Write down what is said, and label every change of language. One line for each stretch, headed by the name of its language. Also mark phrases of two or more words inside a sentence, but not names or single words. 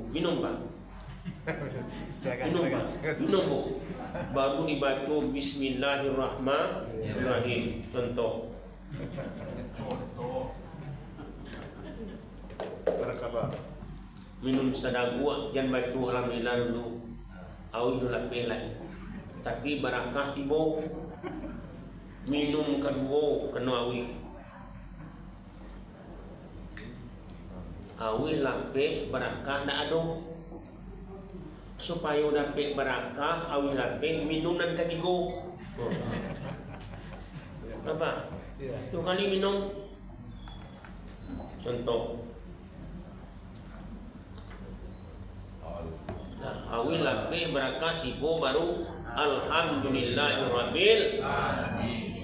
Indonesian: Minum Pak. Minum Pak. Minum Bu. Baru dibaca
Arabic: بسم الله الرحمن الرحيم.
Indonesian: Contoh. Berkabar. Minum sedagua jangan baca alhamdulillah dulu.
Minangkabau: Awih dulu pelai. Tapi barakah tibo. Minum kedua kena awih. Awih lapeh barakah ndak ada. Supaya dapat barakah awih lapeh minum dan ketiga. Apa? Tu kali minum.
Indonesian: Contoh.
Minangkabau: Nah, awil lapeh barakah tibo baru
Arabic: الحمد لله رب العالمين.